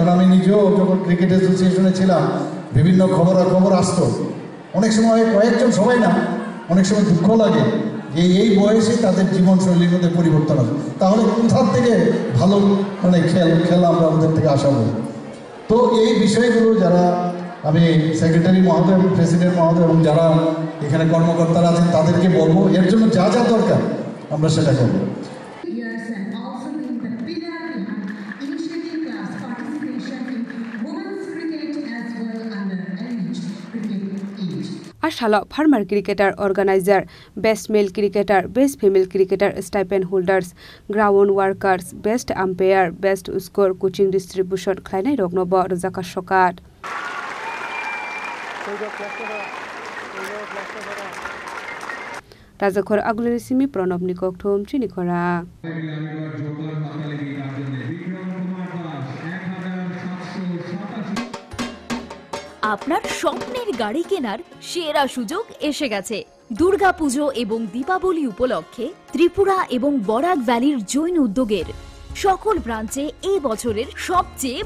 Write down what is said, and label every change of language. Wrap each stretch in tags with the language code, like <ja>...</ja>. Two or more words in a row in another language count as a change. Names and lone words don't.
<bn>আমি নিজেও যখন</bn> <en>cricket association</en> <bn>ছিলাম বিভিন্ন খবর আসতো অনেক সময় কয়েকজন সবাই না অনেক সময় দুঃখ লাগে যে এই বয়সে তাদের জীবনশৈলীর মধ্যে পরিবর্তন আসে তাহলে কোথার থেকে ভালো মানে খেলা আমরা ওদের থেকে আশা করি তো এই বিষয়গুলো যারা আমি সেক্রেটারি মহোদয় প্রেসিডেন্ট মহোদয় এবং যারা এখানে কর্মকর্তারা আছেন তাদেরকে বলবো এর জন্য যা দরকার আমরা সেটা করবো</bn> <en>Ashala farmer cricketer organizer, best male cricketer, best female cricketer stipend holders, ground workers, best umpire, best score coaching distribution</en> <trp>khlainai rognobo Rajaka Shokat. Rajakhor Agulini Simi Pranab Nikok Thom Chinikora.</trp> <bn>আপনার স্বপ্নের গাড়ি কেনার সেরা সুযোগ এসে গেছে দুর্গাপুজো এবং দীপাবলি উপলক্ষে ত্রিপুরা এবং বরাক ভ্যালির জৈন উদ্যোগের সকল ব্রাঞ্চে এই বছরের সবচেয়ে</bn>